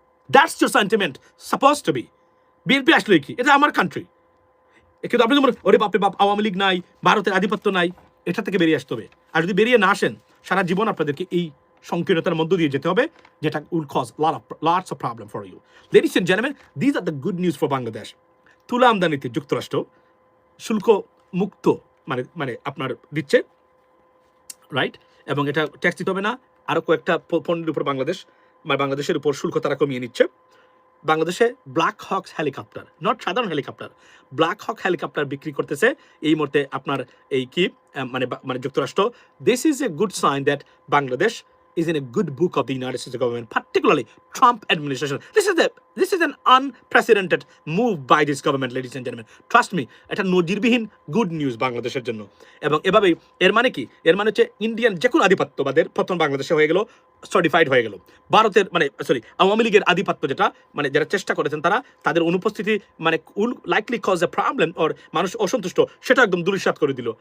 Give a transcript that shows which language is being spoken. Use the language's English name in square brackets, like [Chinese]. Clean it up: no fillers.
[English] That's your sentiment suppose to be. [Bangla] BNP আসলে কি, এটা আমার কান্ট্রি। কিন্তু আপনি যেমন ওরে বাপরে বাপ, আওয়ামী লীগ নাই, ভারতের আধিপত্য নাই, এটা থেকে বেরিয়ে আসতে হবে। আর যদি বেরিয়ে না আসেন, সারা জীবন আপনাদেরকে এই সংকীর্ণতার মধ্য দিয়ে যেতে হবে, যেটা [English] Will cause lots of problem for you. Ladies and gentlemen, these are the good news for Bangladesh. [Bangla] তুলা আমদানিতে যুক্তরাষ্ট্র শুল্ক মুক্ত মানে মানে আপনার দিচ্ছে, রাইট, এবং এটা ট্যাক্স দিতে হবে না। আরো কয়েকটা পণ্যের উপর বাংলাদেশের উপর শুল্ক তারা কমিয়ে নিচ্ছে। বাংলাদেশে ব্ল্যাক হক হেলিকপ্টার, নট সাধারণ হেলিকপ্টার, ব্ল্যাক হক হেলিকপ্টার বিক্রি করতেছে এই মুহূর্তে আপনার এই কি মানে যুক্তরাষ্ট্র। [English] This is a good sign that Bangladesh is in a good book of the United States government, particularly Trump administration. This is an unprecedented move by this government, ladies and gentlemen. Trust me, [Bangla] এটা নজিরবিহীন good news বাংলাদেশের জন্য। এবং এভাবেই এর মানে কি, এর মানে হচ্ছে ইন্ডিয়ান যে কোনো আধিপত্যবাদের পতন বাংলাদেশে হয়ে গেল, সার্টিফাইড হয়ে গেল। ভারতের আওয়ামী লীগের আধিপত্য যেটা যারা চেষ্টা করেছেন তারা তাদের অনুপস্থিতি [English] will likely cause a problem, [Bangla] ওর মানুষ অসন্তুষ্ট, সেটা একদম দুলিশাত করে দিল।